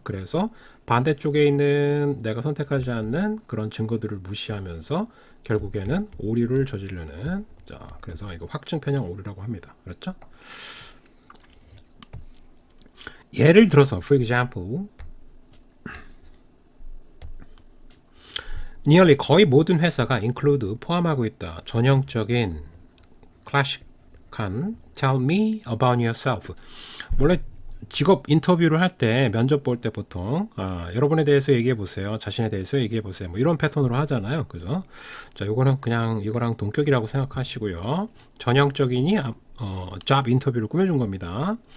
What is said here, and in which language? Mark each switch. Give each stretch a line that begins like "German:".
Korean: 그래서 반대쪽에 있는 내가 선택하지 않는 그런 증거들을 무시하면서 결국에는 오류를 저지르는, 자, 그래서 이거 확증 편향 오류라고 합니다. 그렇죠? 예를 들어서
English: for example nearly
Korean: 거의 모든 회사가 include 포함하고 있다. 전형적인 클래식한
English: tell me about yourself.
Korean: 원래 직업 인터뷰를 할 때, 면접 볼 때 보통 여러분에 대해서 얘기해 보세요, 자신에 대해서 얘기해 보세요, 뭐 이런 패턴으로 하잖아요. 그죠? 자, 요거는 그냥 이거랑 동격이라고 생각하시고요. 전형적인이 job 인터뷰를 꾸며준 겁니다.